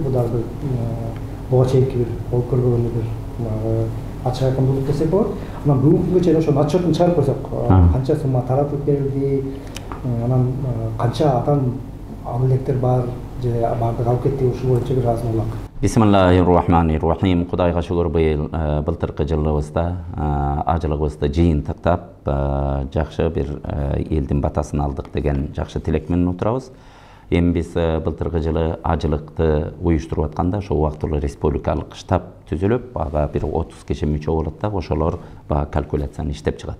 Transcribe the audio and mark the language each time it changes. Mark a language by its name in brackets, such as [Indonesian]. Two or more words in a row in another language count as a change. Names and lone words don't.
[Kyrgyz] Бул дагы буга чейинки бир болуп көрбөгөн бир ачык айкын болуп десек болот. Анан бүгүнкү күнгө чейин ошол отчетун чыгарып койсок, канча сумма таратылып берилди, анан канча адам ал электер бар же баардыгы алып кетти, ушул боюнча бир аз улак. [Arabic] بسم الله الرحمن الرحيم. [Kyrgyz] Кудайга шүгүр, быйыл былтыркы жылыбызда ажылыгыбызды жыйынтыктап жакшы бир элдин батасын алдык деген жакшы тилек менен отурабыз. Эми биз былтыркы жылы ажылыкты уюштуруп атканда ошол убактылуу республикалык штаб түзүлүп, ага бир 30 киши мүчө болот да, ошолор калькуляцияны иштеп чыгат.